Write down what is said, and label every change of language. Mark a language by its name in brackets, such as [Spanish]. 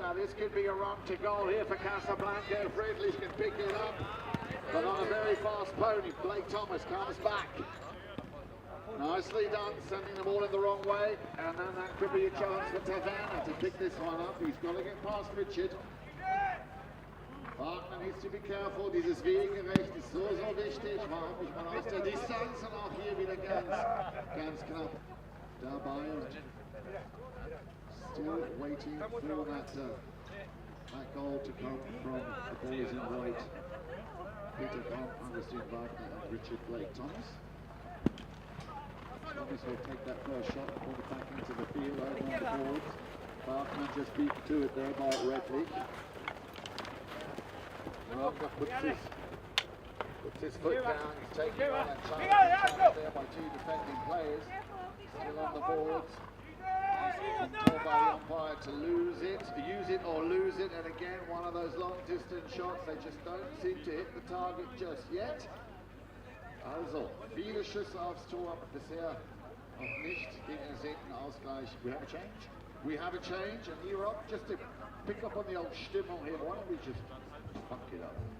[English] Now this could be a run to goal here for Casablanca if Redlich can pick it up. But on a very fast pony, Blake Thomas comes back. Nicely done, sending the ball in the wrong way. And then that could be a chance for Taverna to pick this one up. He's got to get past Richard. Wagner needs to be careful. [German] Dieses Wegerecht ist so wichtig. Warum nicht mal aus der Distanz und auch hier wieder ganz knapp dabei. [English] Still waiting for that goal to come from the boys in white. Peter Kamp, Augustin Wagner and Richard Blake Thomas. Thomas will take that first shot, pull it back into the field over on the boards. Wagner just beat to it there by Redlich. Wagner puts his foot down, he's taking on that challenge there by two defending players. Still on the boards. He's told by the umpire to use it or lose it, and again one of those long distance shots, they just don't seem to hit the target just yet. [German] Also, viele Schüsse aufs Tor, aber bisher noch nicht den ersehnten Ausgleich. [English] We have a change? We have a change, and Europe, just to pick up on the old Stimmung here, why don't we just fuck it up?